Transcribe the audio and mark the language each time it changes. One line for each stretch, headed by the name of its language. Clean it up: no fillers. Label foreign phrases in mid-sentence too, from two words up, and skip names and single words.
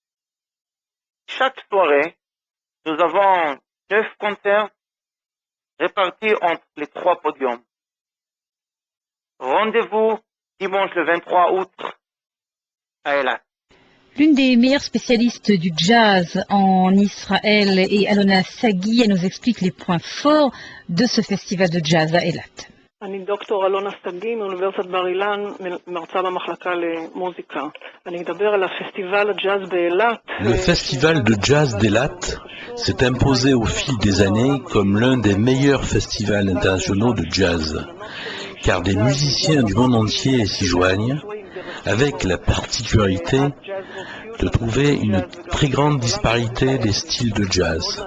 French: Chaque soirée, nous avons 9 concerts répartis entre les 3 podiums. Rendez-vous dimanche le 23 août à Eilat. L'une des meilleures spécialistes du jazz en Israël est Alona Sagi. Elle nous explique les points forts de ce festival de jazz à Eilat.
Hebrew: אני דוקטור אלונה סגי מאוניברסיטת בר אילן, מרצה במחלקה למוזיקה. אני אדבר על הפסטיבל הג'אז באילת.
French: Le festival de jazz d'Eilat s'est imposé au fil des années comme l'un des meilleurs festivals internationaux de jazz, car des musiciens du monde entier s'y joignent, avec la particularité de trouver une très grande disparité des styles de jazz.